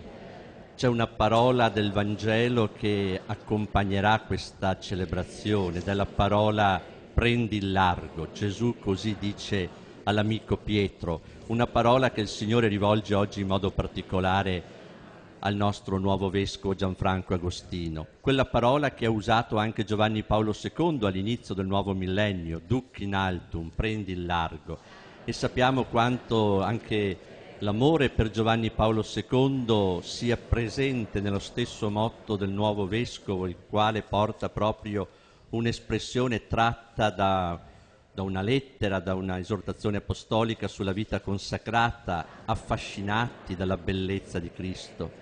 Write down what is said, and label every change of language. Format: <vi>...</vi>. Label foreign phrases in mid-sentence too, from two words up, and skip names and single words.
<it>C'è una parola del Vangelo che accompagnerà questa celebrazione, della parola prendi il largo. Gesù così dice all'amico Pietro, una parola che il Signore rivolge oggi in modo particolare al nostro nuovo vescovo Gianfranco Agostino. Quella parola che ha usato anche Giovanni Paolo II all'inizio del nuovo millennio,</it> <la>duc in altum,</la> <it>prendi il largo. E sappiamo quanto anche l'amore per Giovanni Paolo II sia presente nello stesso motto del nuovo vescovo, il quale porta proprio un'espressione tratta da una lettera, da una esortazione apostolica sulla vita consacrata, affascinati dalla bellezza di Cristo.</it>